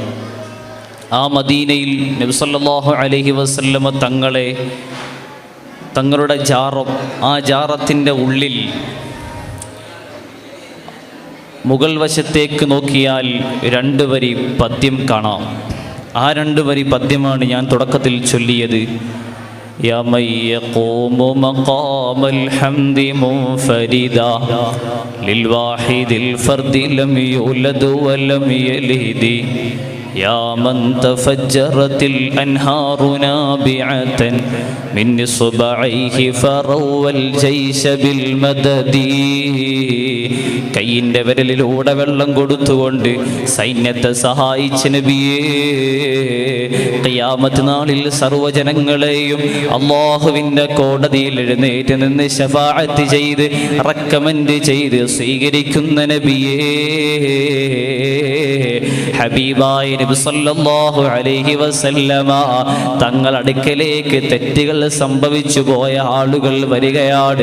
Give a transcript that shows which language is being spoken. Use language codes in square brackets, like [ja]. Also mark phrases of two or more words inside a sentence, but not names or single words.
[ml] ആ മദീനയിൽ നബി [ar] صلى الله عليه وسلم [ml] തങ്ങളുടെ ജാറം, ആ ജാറത്തിൻ്റെ ഉള്ളിൽ മുകൾ വശത്തേക്ക് നോക്കിയാൽ 2 വരി പദ്യം കാണാം. ആ 2 വരി പദ്യമാണ് ഞാൻ തുടക്കത്തിൽ ചൊല്ലിയത്. [ar] يا من يقوم مقام الحمد منفردا للواحد الفرد لم يولد ولم يلد يا من تفجرت الأنهار نابعة من إصبعيه فروى الجيش بالمدد. [ml] കയ്യിൻ്റെ വിരലിലൂടെ വെള്ളം കൊടുത്തുകൊണ്ട് സൈന്യത്തെ സഹായിച്ച നബിയേ, ഖിയാമത്ത് നാളിൽ സർവ്വജനങ്ങളെയും അല്ലാഹുവിൻ്റെ കോടതിയിൽ എഴുന്നേറ്റ് നിന്ന് ശഫാഅത്ത് ചെയ്ത് റെക്കമെൻഡ് ചെയ്ത് സ്വീകരിക്കുന്ന നബിയേ, ഹബീബായ നബി [ar] صلى الله عليه وسلم [ml] തങ്ങൾ അടുക്കലേക്ക് തെറ്റുകൾ സംഭവിച്ചു പോയ ആളുകൾ വരികയാണ്.